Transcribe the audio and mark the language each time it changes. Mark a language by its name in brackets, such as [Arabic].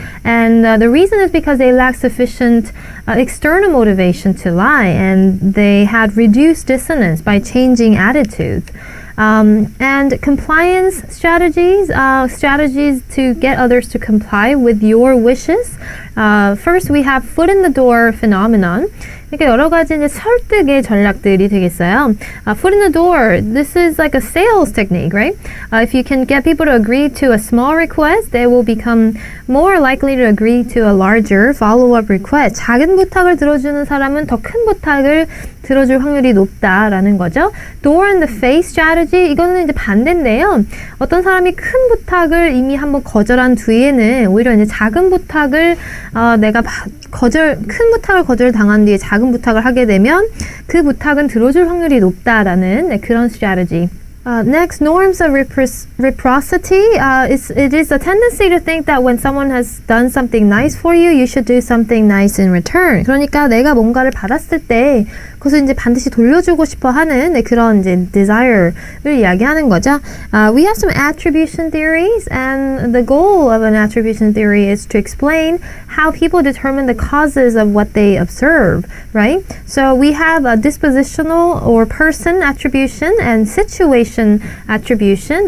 [English] And the reason is because they lacked sufficient external motivation to lie, and they had reduced dissonance by changing attitudes. And compliance strategies to get others to comply with your wishes. First, we have foot in the door phenomenon. [Korean] 그러니까 여러 가지 이제 설득의 전략들이 되겠어요. [English] Foot in the door, this is like a sales technique, right? If you can get people to agree to a small request, they will become more likely to agree to a larger follow-up request. [Korean] 작은 부탁을 들어주는 사람은 더 큰 부탁을 들어줄 확률이 높다라는 거죠. [English] Door in the face strategy, [Korean] 이거는 이제 반대인데요. 어떤 사람이 큰 부탁을 이미 한번 거절한 뒤에는 오히려 이제 작은 부탁을 큰 부탁을 거절당한 뒤에 작은 부탁을 하게 되면 그 부탁은 들어줄 확률이 높다라는 그런 strategy. [English] Next, norms of reciprocity. It is a tendency to think that when someone has done something nice for you, you should do something nice in return. [Korean] 그러니까 내가 뭔가를 받았을 때 그것을 이제 반드시 돌려주고 싶어 하는 그런 이제 desire를 이야기하는 거죠. [English] We have some attribution theories, and the goal of an attribution theory is to explain how people determine the causes of what they observe, right? So we have a dispositional or person attribution and situation attribution.